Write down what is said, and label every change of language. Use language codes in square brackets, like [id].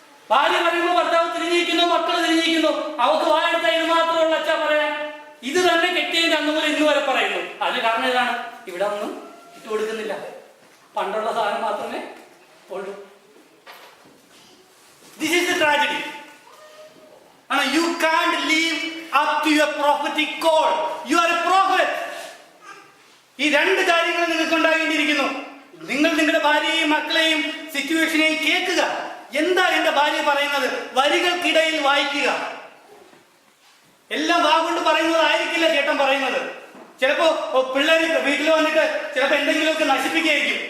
[ml] ഭാര്യ പറയുമ്പോൾ ഭർത്താവ് തിരിഞ്ഞിരിക്കുന്നു, മക്കൾ തിരിഞ്ഞിരിക്കുന്നു. അവർക്ക് വായെടുത്ത ഇത് മാത്രമുള്ള അച്ഛ പറയാൻ. ഇത് തന്നെ കെട്ടിയതിന്റെ അന്ന് മുതൽ ഇന്ന് വരെ പറയുന്നു. അതിന് കാരണം ഇതാണ്, ഇവിടെ ഒന്നും ഇട്ട് കൊടുക്കുന്നില്ല, പണ്ടുള്ള സാധനം മാത്രമേ ഉള്ളൂ. [en] This is the tragedy. You can't live up to your prophetic call. You are a prophet. [ml] ഈ രണ്ട് കാര്യങ്ങൾ നിങ്ങൾക്ക് ഉണ്ടാകേണ്ടിയിരിക്കുന്നു. നിങ്ങൾ നിങ്ങളുടെ ഭാര്യയെയും മക്കളെയും സിറ്റുവേഷനെയും കേൾക്കുക. എന്താ എന്റെ ഭാര്യ പറയുന്നത്? വരികൾക്കിടയിൽ വായിക്കുക. എല്ലാം വാഗൊണ്ട് പറയുന്നതായിരിക്കില്ല ചേട്ടൻ പറയുന്നത്. ചിലപ്പോ പിള്ളേർ വീട്ടിൽ വന്നിട്ട് ചിലപ്പോ എന്തെങ്കിലുമൊക്കെ നശിപ്പിക്കുകയായിരിക്കും.